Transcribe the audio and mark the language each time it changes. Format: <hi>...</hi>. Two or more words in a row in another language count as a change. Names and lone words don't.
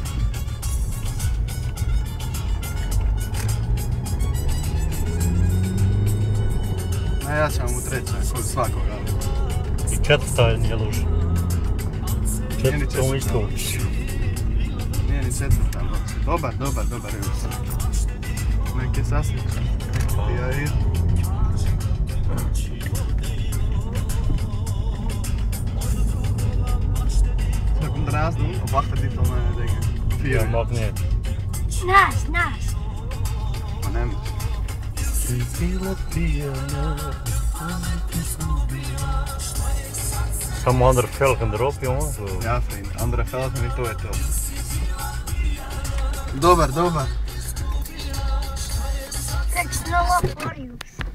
<bs>Najjača mu treća, kod svakog auta. I četvrta je nije loša. Nije ni Četvrta isto. Nije ni četvrta loša. Dobar Rus. Nek je sasličan. Ja vidim.</bs> <nl>Zal ik hem ernaast doen? Of achter die van dingen? Ja, maakt niet uit. Naast. Van hem. Samo andere velgen erop, jongen. Zo. Ja vriend, andere velgen en</nl> <bs>to je to. Dobar.</bs> <nl>Kijk snel op voor je.</nl>